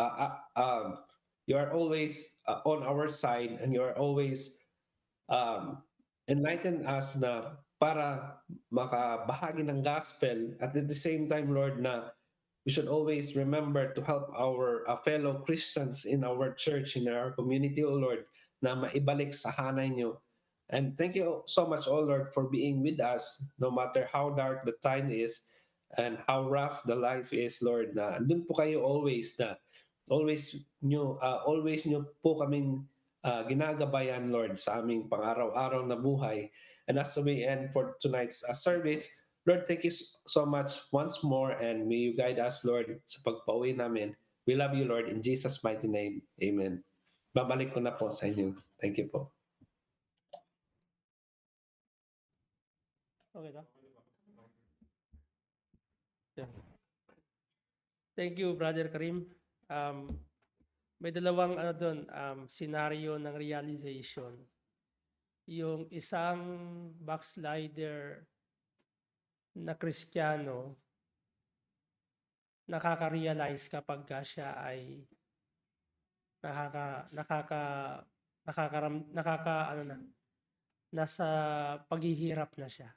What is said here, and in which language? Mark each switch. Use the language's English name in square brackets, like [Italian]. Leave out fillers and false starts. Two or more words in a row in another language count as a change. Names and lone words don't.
[English] on our side, and you are always enlighten us [Filipino] na para makabahagi ng [English] gospel, at the same time, Lord, na we should always remember to help our fellow Christians in our church, in our community, [Filipino] O Lord, na maibalik sa hanay niyo. [English] And thank you so much, O Lord, for being with us, no matter how dark the time is and how rough the life is, [Filipino] Lord, na andun po kayo always, na always nyo po kaming ginagabayan, Lord, sa aming pang-araw-araw na buhay. [English] And as we end for tonight's service, Lord, thank you so much once more, and may you guide us, [Filipino] Lord, sa pagpauwi namin. [English] We love you, Lord, in Jesus' mighty name. [Filipino] Amen. Babalik ko na po sa inyo. [English] Thank you po. [Filipino] Okay na? [English] Yeah. Thank you, Brother Karim. [Filipino] May dalawang scenario ng realization. Yung isang backslider na Kristiyano, nakaka-realize kapag siya ay nasa paghihirap na siya.